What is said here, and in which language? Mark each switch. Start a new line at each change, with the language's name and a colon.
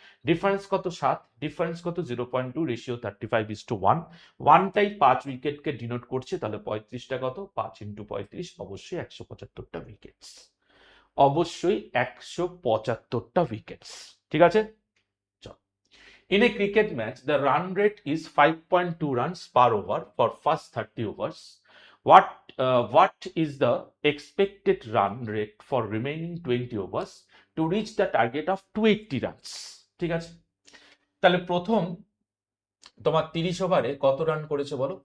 Bangla: Difference কত? 7। Difference কত? 0.2, ratio 35:1। ওয়ানটাই 5 উইকেটকে denote করছে, তাহলে 35টা কত? 5 ইন্টু 35, অবশ্যই 175টা উইকেটস, অবশ্যই 175টা উইকেটস। ঠিক আছে।
English: In a cricket match, the run rate is 5.2 runs per over for first 30 overs. What is the expected run rate for remaining 20 overs to reach the target of 280 runs?
Bangla: ঠিক আছে, তাহলে প্রথম তোমার 30 ওভারে কত রান করেছে বলো?